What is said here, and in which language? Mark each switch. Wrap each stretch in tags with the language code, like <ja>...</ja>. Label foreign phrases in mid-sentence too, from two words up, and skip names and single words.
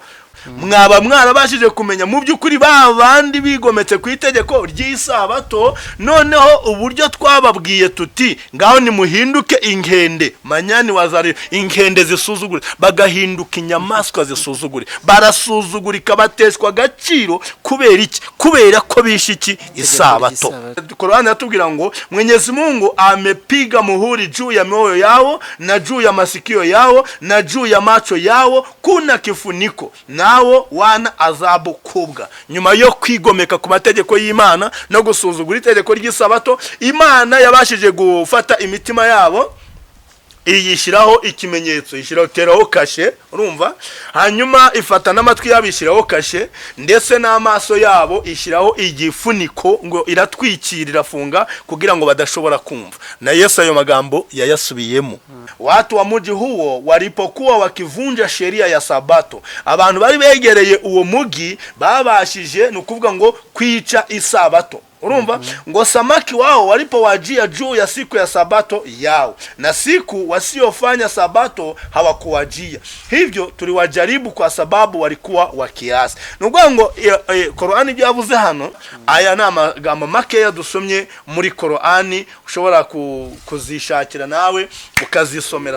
<rw>Mwaba mwarabashije kumenya mu by'ukuri babandi bigometse ku itegeko ry'isabato, noneho uburyo twababwiye tuti ngaho ni muhinduke inkende</rw> <sw>manyani wazari,</sw> <rw>inkende zisuzugure, bagahinduka inyamaswa zisuzugure, barasuzugurika, bateshwa agaciro. Kubera iki? Kubera ko bishiki isabato. Korowani yatubwira ngo</rw> <sw>Mwenyezi Mungu amepiga muhuri juu ya mioyo yao na juu ya masikio yao na juu ya macho yao, kuna kifuniko nawo wana azabu kubwa.</sw> <rw>Nyuma yo kwigomeka ku mategeko y'Imana no gusuzugura itegeko ry'isabato, Imana yabashije gufata imitima yabo, iyishiraho ikimenyetso, ishiraho kashe. Urumva? Hanyuma ifata n'amatwi yabo ishiraho kashe, ndetse n'amaso yabo ishiraho igifuniko, ngo iratwikirira funga kugira ngo badashobora kumva. Na Yesu ayo magambo yayasubiyemo.</rw> <sw>Watu wa mji huo walipokuwa wakivunja sheria ya sabato,</sw> <rw>abantu bari begereye uwo mugi babashije nukuvuga ngo kwica isabato. Urumva?</rw> <sw>Ngo samaki wao walipowajia juu ya siku ya sabato yao, na siku wasiofanya sabato hawakuwajia. Hivyo tuliwajaribu kwa sababu walikuwa wakiasi.</sw> <rw>Nukuvuga ngo Korowani byavuze hano, aya ni amagambo makeya dusomye muri Korowani, ushobora kuzishakira nawe ukazisomera.</rw>